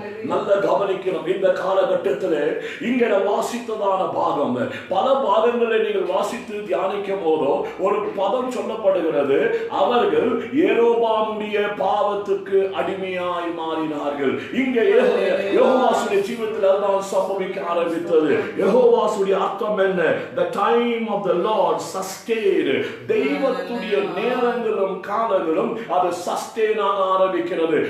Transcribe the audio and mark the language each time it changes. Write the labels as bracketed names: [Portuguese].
[Tamil] நல்ல கவனிக்கணும். இந்த காலகட்டத்தில் இங்க வாசித்ததான பாகம் பல பாகங்களை நீங்கள் வாசித்து தியானிக்கும் போதோ ஒரு பதம் சொல்லப்படுகிறது. அவர்கள் யெரொபெயாமுடைய பாவத்துக்கு அடிமையாய் மாறினார்கள். இங்க யெகோவாவுடைய ஜீவிதத்தில் அதுதான் சம்பவிக்க ஆரம்பித்தது. யெகோவாவுடைய அர்த்தம் என்ன? [English] The time of the Lord sustained. [Tamil] தெய்வத்துடைய நேரங்களும் காலங்களும் அது சஸ்டெயின் ஆக ஆரம்பிக்கிறது.